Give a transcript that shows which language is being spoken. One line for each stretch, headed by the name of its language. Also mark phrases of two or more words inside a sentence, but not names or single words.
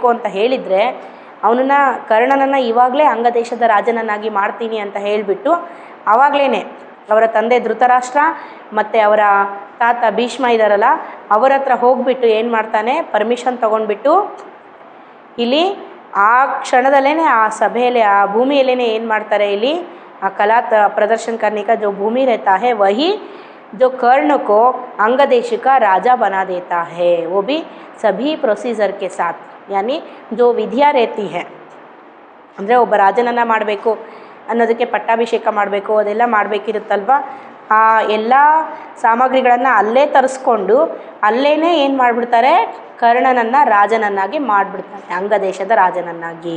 Kannada: ಅಂತ ಹೇಳಿದರೆ ಕರ್ಣನನ್ನು ಇವಾಗಲೇ ಅಂಗದೇಶದ ರಾಜನನ್ನಾಗಿ ಮಾಡ್ತೀನಿ ಅಂತ ಹೇಳಿಬಿಟ್ಟು ಆವಾಗಲೇ ಅವರ ತಂದೆ ಧೃತರಾಷ್ಟ್ರ ಮತ್ತು ಅವರ ತಾತ ಭೀಷ್ಮ ಇದ್ದಾರಲ್ಲ, ಅವರ ಹತ್ರ ಹೋಗಿಬಿಟ್ಟು ಏನು ಮಾಡ್ತಾನೆ, ಪರ್ಮಿಷನ್ ತೊಗೊಂಡ್ಬಿಟ್ಟು ಇಲ್ಲಿ ಆ ಕ್ಷಣದಲ್ಲೇ ಆ ಸಭೆಯಲ್ಲಿ ಆ ಭೂಮಿಯಲ್ಲೇ ಏನು ಮಾಡ್ತಾರೆ, ಇಲ್ಲಿ ಆ ಕಲಾ
Hindi: प्रदर्शन करने का जो भूमि रहता है वही जो कर्ण को अंग देश का राजा बना देता है, वो भी सभी प्रोसीजर के साथ, यानी जो ವಿಧಿಯ रहती है.
Kannada: ಅಂದರೆ ಒಬ್ಬ ರಾಜನನ್ನು ಮಾಡಬೇಕು ಅನ್ನೋದಕ್ಕೆ ಪಟ್ಟಾಭಿಷೇಕ ಮಾಡಬೇಕು, ಅದೆಲ್ಲ ಮಾಡಬೇಕಿರುತ್ತಲ್ವ, ಆ ಎಲ್ಲ ಸಾಮಗ್ರಿಗಳನ್ನು ಅಲ್ಲೇ ತರಿಸ್ಕೊಂಡು ಅಲ್ಲೇ ಏನು ಮಾಡಿಬಿಡ್ತಾರೆ, ಕರ್ಣನನ್ನು ರಾಜನನ್ನಾಗಿ ಮಾಡಿಬಿಡ್ತಾರೆ, ಅಂಗದೇಶದ ರಾಜನನ್ನಾಗಿ.